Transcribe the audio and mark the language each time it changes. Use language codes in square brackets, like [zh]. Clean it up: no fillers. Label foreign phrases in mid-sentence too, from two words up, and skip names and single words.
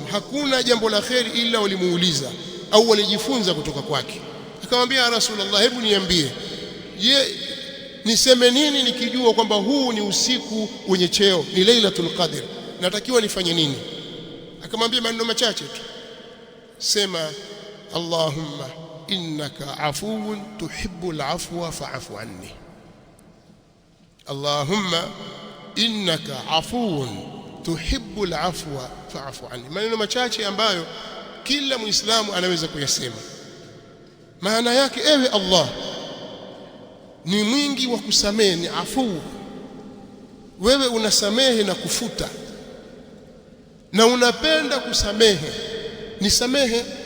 [sw] Hakuna jambo la kheri ila walimuuliza au walijifunza kutoka kwake. Akamwambia, [ar] يا رسول الله, [sw] hebu niambie, je, niseme nini nikijua kwamba huu ni usiku wenye cheo, ni Lailatul Qadr, natakiwa nifanye nini? Akamwambia maneno machache tu, sema [ar] اللهم إنك عفو تحب العفو فاعف عني. اللهم إنك عفو تحب العفو فاعف عني. [sw] Maneno machache ambayo kila Muislamu anaweza kuyasema. Maana yake, ewe Allah, ni mwingi wa kusamehe, ni afu. Wewe unasamehe na kufuta, na unapenda kusamehe, nisamehe.